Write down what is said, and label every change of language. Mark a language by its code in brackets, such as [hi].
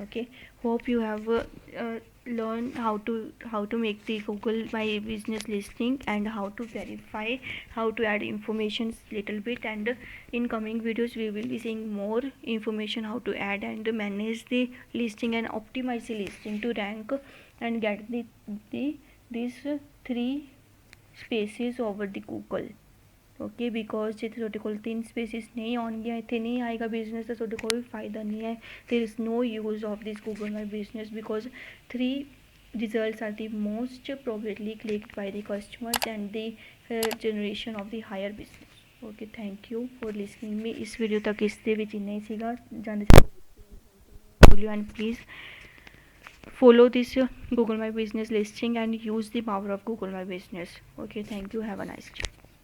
[en] Okay, hope you have learned how to make the Google My Business listing and how to verify, how to add information little bit, and in coming videos we will be seeing more information how to add and manage the listing and optimize the listing to rank and get these 3 spaces over the Google. [pa] Okay because ਜੇ ਤੁਹਾਡੇ ਕੋਲ 3 spaces ਨਹੀਂ ਆਉਣਗੀਆਂ, ਇੱਥੇ ਨਹੀਂ ਆਏਗਾ business, ਤਾਂ ਤੁਹਾਡੇ ਕੋਈ ਫਾਇਦਾ ਨਹੀਂ ਹੈ. [en] There is no use of this Google My Business because 3 results are the most probably clicked by the customers and the generation of the higher business. Okay, thank you for listening me. [pa] ਇਸ video ਤੱਕ ਇਸ ਦੇ ਵਿੱਚ ਇੰਨਾ ਹੀ ਸੀਗਾ. [en] ਜਾਂਦੇ and please follow this Google My Business listing and use the power of Google My Business. Okay, thank you. Have a nice day.